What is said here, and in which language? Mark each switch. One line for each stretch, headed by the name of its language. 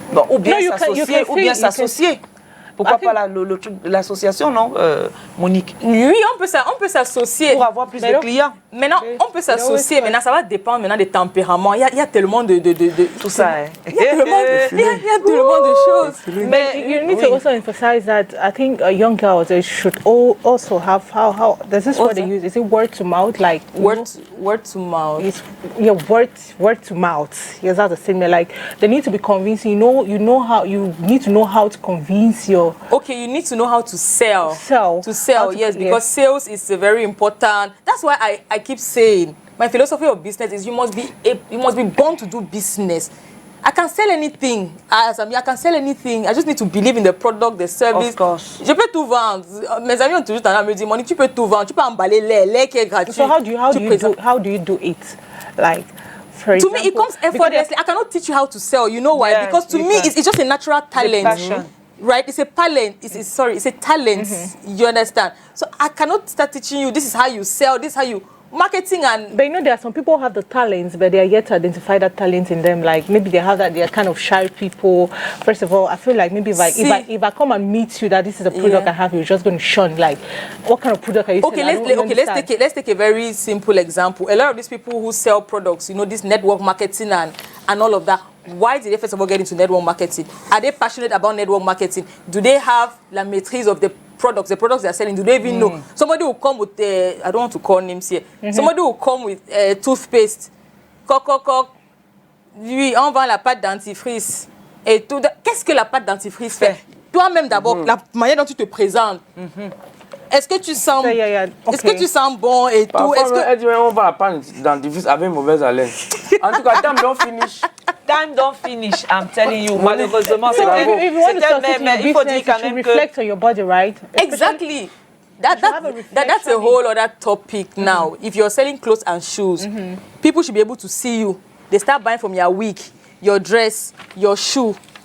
French: Bon, ou bien s'associer. Pourquoi pas l'association, non, Monique? Oui, on peut s'associer. Pour avoir plus de clients. Maintenant, on peut s'associer. Maintenant, ça va dépendre maintenant des tempéraments. Il y a tellement de tout ça. Il y a tellement de choses.
English: But you need to also emphasize that I think young girls, they should also have how this is what they use. Is it word to mouth, like word to mouth? It's word to mouth. Yes, that's the same. Like they need to be convincing. You need to know how to convince your. Okay, you need to know how to sell. Yes, because sales is very important. That's why I keep saying my philosophy of business is you must be born to do business. I can sell anything. I can sell anything. I just need to believe in the product, the service. Of course.
French: Je peux tout vendre. Mes amis ont toujours tendance à me dire, Monique, tu peux tout vendre. Tu peux emballer l'air qui est gratuit.
English: So how do you do it? Like, for example, to me, it comes effortlessly. I cannot teach you how to sell. You know why? Because to me, it's just a natural talent. Passion. right? It's a talent. It's a talent. You understand? So I cannot start teaching you, this is how you sell, this is how you... Marketing and... But you know, there are some people who have the talents, but they are yet to identify that talent in them. Like, maybe they have that, they are kind of shy people. First of all, I feel like maybe if I come and meet you that this is a product I have, you're just going to shun. Like, what kind of product are you selling? Let's take a very simple example. A lot of these people who sell products, you know, this network marketing and all of that, why did they first of all get into network marketing? Are they passionate about network marketing? Do they have
French: la maîtrise
English: of the products they're selling? Do they even know? Somebody will come with, I don't want to call names here, somebody will come with toothpaste.
French: Lui, on vend la pâte dentifrice. Et tout. Qu'est-ce que la pâte dentifrice fait? Toi-même d'abord, la manière dont tu te présentes. Est-ce que tu sens, est-ce que tu sens bon et tout? Elle dit, on va la pâte dentifrice avec mauvaise haleine. En tout cas,
English: time don't finish. Time don't finish, I'm telling you.
French: Malheureusement, c'est mais il faut dire quand même que...
English: reflect on your body, right? Exactly. That's a whole other topic now. If you're selling clothes and shoes, people should be able to see you. They start buying from your wig, your dress, your shoe.